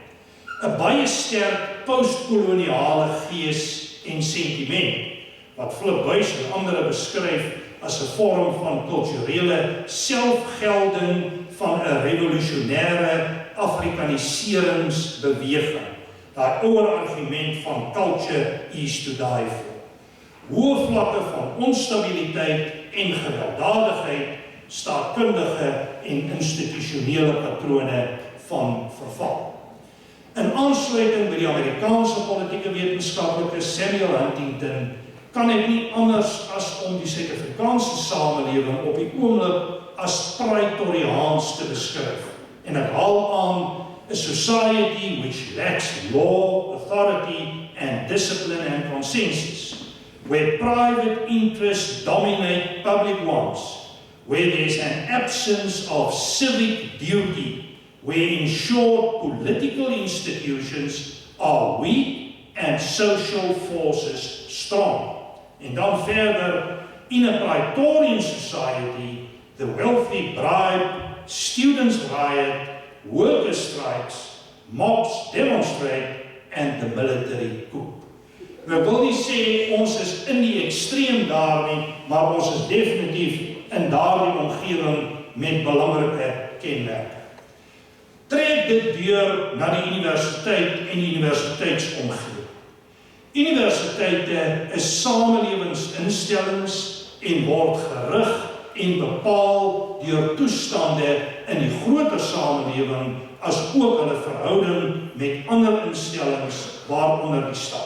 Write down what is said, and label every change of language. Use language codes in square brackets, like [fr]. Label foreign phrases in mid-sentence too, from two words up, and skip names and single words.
[af] 'n Baie sterk postkoloniale gees en sentiment, wat Flip Buys en ander beskryf as 'n vorm van kulturele selfgelding van 'n revolusionêre Afrikaniseringsbeweging. Daai ouer argument van [en] culture is to die for. [af] Hoë vlakke van onstabiliteit en gewelddadigheid, staatkundige en institusionele patrone van verval. In aansluiting by die Amerikaanse politieke wetenskaplike Samuel Huntington kan ek nie anders as om die Suid-Afrikaanse samelewing op die oomblik as praetoriaans te beskryf. En ek haal aan, [en] a society which lacks law, authority, and discipline and consensus, where private interests dominate public ones, where there's an absence of civic duty, where in short political institutions are weak and social forces strong. [af] En dan verder, [en] in a praetorian society, the wealthy bribe, students riot, workers strikes, mobs demonstrate, and the military coup. [af] Ek wil nie sê ons is in die ekstreem daar nie, maar ons is definitief in daardie omgewing met belangrike kenmerke. Trek dit deur na die universiteit en die universiteitsomgewing. Universiteite is samelewingsinstellings en word gerig en bepaal deur toestande in die groter samelewing as ook hulle verhouding met ander instellings waaronder die staat.